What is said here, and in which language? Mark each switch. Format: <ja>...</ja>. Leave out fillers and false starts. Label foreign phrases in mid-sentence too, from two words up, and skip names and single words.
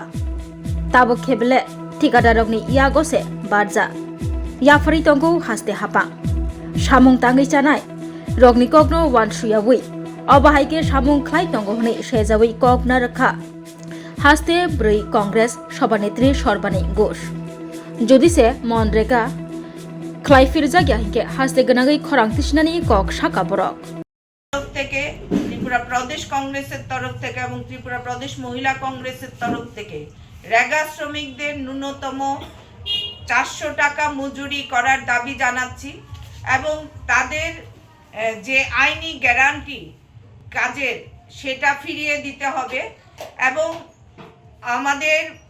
<trp>ताबो खेबले ठिकादार रकनि यागसे बारजा याफारि तंगौ हास्ते हापां सामुं ताङै जानाय रगनि ककनो वानसुयावै अबाहायके सामुं ख्लाय तंगौ हनै सेजावै ककना रखा हास्ते ब्रै कांग्रेस सभानेत्री सरबानी घोष जदिसे मनरेगा ख्लाय फिरजागिया हिंके हास्ते गनागै खरांतिसिनानि कक साका बरक</trp> <bn>থেকে ত্রিপুরা প্রদেশ কংগ্রেসের তরফ থেকে এবং ত্রিপুরা প্রদেশ মহিলা কংগ্রেসের তরফ থেকে রেগা শ্রমিকদের ন্যূনতম 400 টাকা মজুরি করার দাবি জানাচ্ছি এবং তাদের যে আইনি গ্যারান্টি কাজের সেটা ফিরিয়ে দিতে হবে এবং আমাদের</bn>